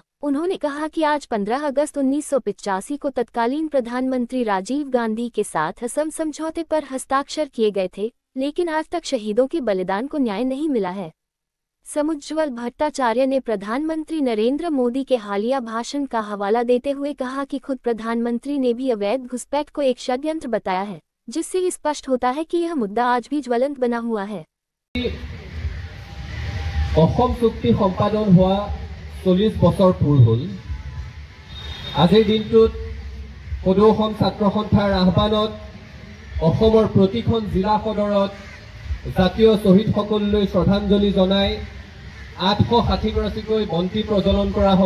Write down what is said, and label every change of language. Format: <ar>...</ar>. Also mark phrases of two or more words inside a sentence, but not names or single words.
<hi>उन्होंने कहा कि आज 15 अगस्त 1985 को तत्कालीन प्रधानमंत्री राजीव गांधी के साथ असम समझौते पर हस्ताक्षर किए गए थे, लेकिन आज तक शहीदों के बलिदान को न्याय नहीं मिला है। समुज्ज्वल भट्टाचार्य ने प्रधानमंत्री नरेंद्र मोदी के हालिया भाषण का हवाला देते हुए कहा कि खुद प्रधानमंत्री ने भी अवैध घुसपैठ को एक षड्यंत्र बताया है, जिससे स्पष्ट होता है कि यह मुद्दा आज भी ज्वलंत बना हुआ है।</hi> <as>অসম চুক্তি সম্পাদন হোৱা 40 বছৰ পূৰ হ'ল। আজিৰ দিনটোত সদৌ অসম ছাত্ৰ সন্থাৰ আহ্বানত অসমৰ প্ৰতিখন জিলা সদৰত জাতীয় শ্বহীদসকললৈ শ্ৰদ্ধাঞ্জলি জনাই 860 গৰাকীকৈ বন্তি প্ৰজ্বলন কৰা হ'ব।</as>